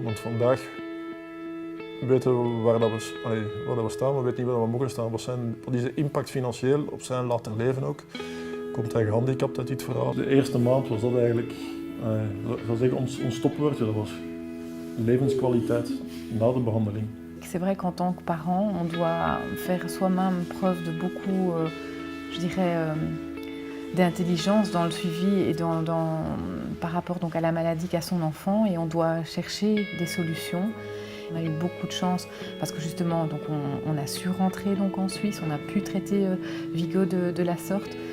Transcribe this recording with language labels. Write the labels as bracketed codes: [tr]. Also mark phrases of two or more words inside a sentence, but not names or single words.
[nl] Want vandaag weten we waar we staan, we weten niet waar we mogen staan. Wat is de impact financieel op zijn later leven ook? Komt hij gehandicapt uit dit verhaal? De eerste maand was dat eigenlijk, ik zou zeggen, ons stopwoordje. Dat was levenskwaliteit na de behandeling. [fr] C'est vrai qu'en tant que parent, on doit faire soi-même preuve de beaucoup, je dirais, d'intelligence dans le suivi et par rapport donc à la maladie qu'a son enfant, et on doit chercher des solutions. On a eu beaucoup de chance parce que justement donc on a su rentrer donc en Suisse, on a pu traiter Vigo de la sorte.